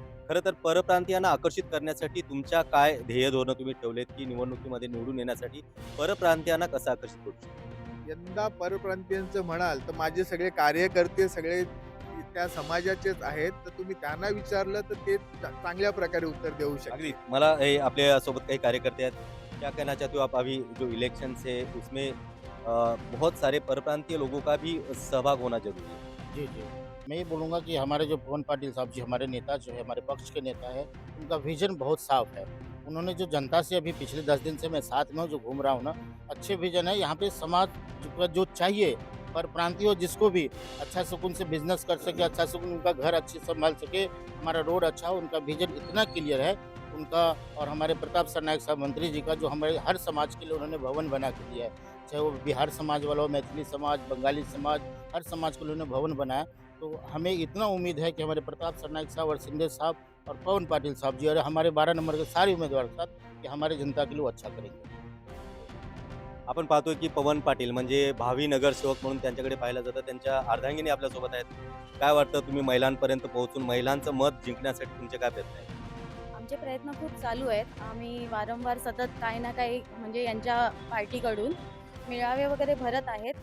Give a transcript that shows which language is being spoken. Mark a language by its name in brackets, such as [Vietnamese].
[Marathi] खरं तर परप्रांतीयांना आकर्षित करण्यासाठी तुमच्या काय ध्येय धोरणं तुम्ही ठेवलेत की निवडणुकीमध्ये निवडून येण्यासाठी परप्रांतीयांना कसं आकर्षित करू शकतो? यंदा परप्रांतीयांचं म्हणाल तर माझे सगळे कार्यकर्ते सगळे त्या समाजाचेच आहेत. तर तुम्ही त्यांना विचारलं तर ते चांगल्या प्रकारे उत्तर देऊ शकतात. अगदी मला हे आपल्या सोबत काही कार्यकर्ते आहेत, [Hindi] क्या कहना चाहते हो आप? अभी जो इलेक्शन है उसमें बहुत सारे परप्रांतीय लोगों का भी सहभाग होना जरूरी है। जी जी, मैं ये बोलूँगा कि हमारे जो पवन पाटिल साहब जी हमारे नेता जो है, हमारे पक्ष के नेता है, उनका विजन बहुत साफ है। उन्होंने जो जनता से अभी पिछले 10 दिन से मैं साथ में हूँ, जो घूम रहा हूँ ना, अच्छे विजन है। यहाँ पे समाज जो चाहिए, पर प्रांतीय हो जिसको भी अच्छा सुकून से बिजनेस कर सके, अच्छा सुकून उनका घर अच्छे संभाल सके, हमारा रोड अच्छा हो, उनका विजन इतना क्लियर है उनका। और हमारे प्रताप सरनाईक साहब मंत्री जी का जो हमारे हर समाज के लिए उन्होंने भवन बना के दिया है, चाहे वो बिहार समाज वाला हो, मैथिली समाज, बंगाली समाज, हर समाज के लिए उन्होंने भवन बनाया। तो हमें इतना उम्मीद है कि हमारे प्रताप सरनाईक साहब और शिंदे साहब और पवन पाटिल साहब जी और हमारे 12 नंबर के सारे उम्मीदवार के साथ कि हमारे जनता के लिए वो अच्छा करेंगे। [Marathi] आपण पाहतोय की पवन पाटील म्हणजे भावी नगरसेवक म्हणून त्यांच्याकडे पाहिलं जातं. त्यांच्या अर्धांगिनी आपल्यासोबत आहेत. काय वाटतं, तुम्ही महिलांपर्यंत पोहोचून महिलांचं मत जिंकण्यासाठी तुमचे काय प्रयत्न आहेत? आमचे प्रयत्न खूप चालू आहेत. आम्ही वारंवार सतत काही ना काही म्हणजे यांच्या पार्टीकडून मेळावे वगैरे भरत आहेत.